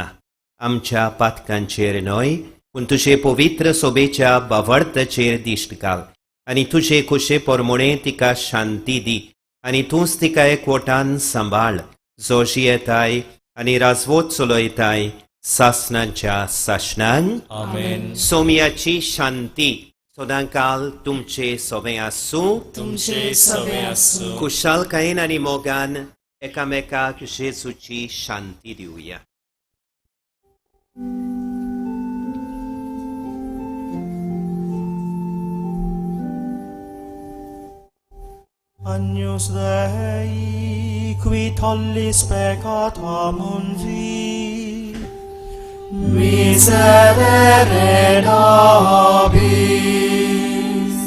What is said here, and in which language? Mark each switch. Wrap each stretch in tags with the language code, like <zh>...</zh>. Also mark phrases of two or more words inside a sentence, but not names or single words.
<kok>आमच्या पातकांचेर न्हय पूण तुजे पवित्र सोबेच्या बावळताचेर दिश्ट घाल, आनी तुजे कुशे पोरमोणे तिका शांती दी, आनी तूंच तिका एकवटान सांबाळ, जो जियेताय आनी राजवट चलयताय सासणांच्या सासणांक. आमेन. सोम्याची शांती सदांकाल तुमचे सोबे आसूं. तुमचे सवे आसूं. कुशालकायेन आनी मोगान एकामेकाक जेजूची शांती दिवया.</kok> <la>Agnus Dei, qui tollis peccata mundi, miserere nobis.</la>